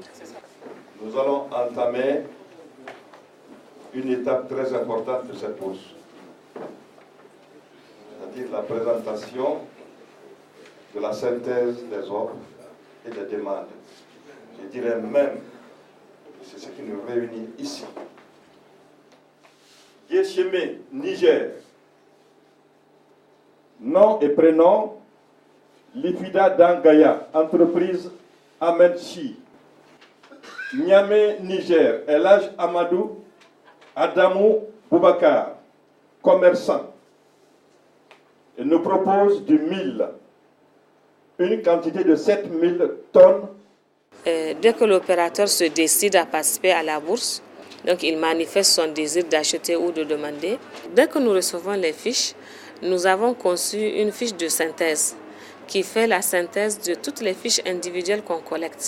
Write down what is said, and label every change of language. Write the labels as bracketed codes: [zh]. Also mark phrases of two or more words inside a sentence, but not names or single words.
[fr] Nous allons entamer une étape très importante de cette bourse, c'est-à-dire la présentation de la synthèse des offres et des demandes. Je dirais même que c'est ce qui nous réunit ici. Yesheme, Niger. Nom et prénom, Lifida Dangaya, entreprise Amenchi. Niamey, Niger, Elhaj Amadou Adamou Boubacar, commerçant. Il nous propose du mil, une quantité de 7000 tonnes. Dès que l'opérateur se décide à participer à la bourse, donc il manifeste son désir d'acheter ou de demander. Dès que nous recevons les fiches, nous avons conçu une fiche de synthèse qui fait la synthèse de toutes les fiches individuelles qu'on collecte.